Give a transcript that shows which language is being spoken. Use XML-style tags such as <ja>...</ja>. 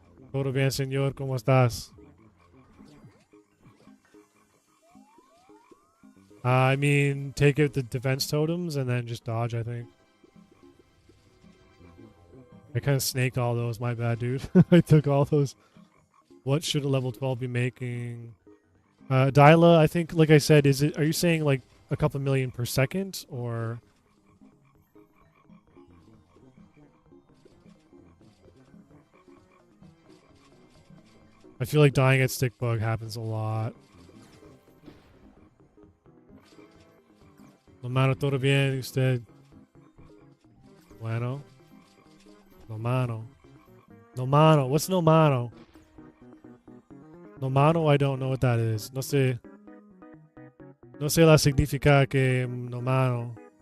<es>Todo bien, señor, ¿cómo estás?</es> <en>I mean, take out the defense totems and then just dodge, I think. I kind of snaked all those. My bad, dude. I took all those. What should a level 12 be making? Dyla, I think, like I said, are you saying like a couple million per second or? I feel like dying at stick bug happens a lot.</en> <es>No mano, todo bien, usted. Bueno. No mano. No mano.</es> <en>What's</en> <es>no mano?</es> <en>No mano, I don't know what that is.</en> <es>No sé. No sé la significa que no mano.</es>